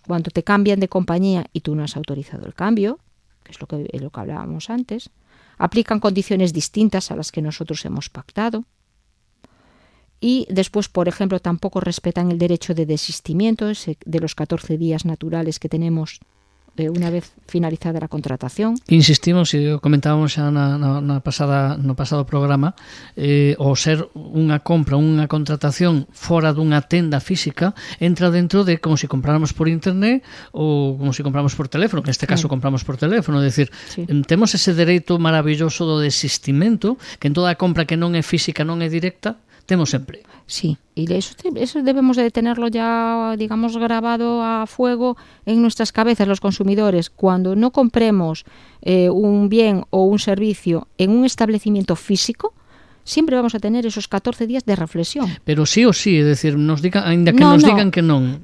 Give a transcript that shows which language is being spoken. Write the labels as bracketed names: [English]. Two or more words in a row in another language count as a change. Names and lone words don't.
[Spanish] Cuando te cambian de compañía y tú no has autorizado el cambio, que es lo que hablábamos antes, aplican condiciones distintas a las que nosotros hemos pactado. Y después, por ejemplo, tampoco respetan el derecho de desistimiento de los 14 días naturales que tenemos [Galician] unha vez finalizada a contratación. Insistimos, e comentábamos xa no pasado programa, o ser unha compra, unha contratación fora dunha tenda física, entra dentro de como se compráramos por internet ou como se compramos por teléfono, que neste caso compramos por teléfono, é dicir, temos ese dereito maravilloso do desistimento, que en toda a compra que non é física, non é directa, temos sempre. [Spanish] Sí, y eso debemos de tenerlo ya, digamos, grabado a fuego en nuestras cabezas los consumidores. Cuando no compremos un bien o un servicio en un establecimiento físico, siempre vamos a tener esos 14 días de reflexión. Pero sí o sí, es decir, nos digan, [Galician] ainda que nos digan que non.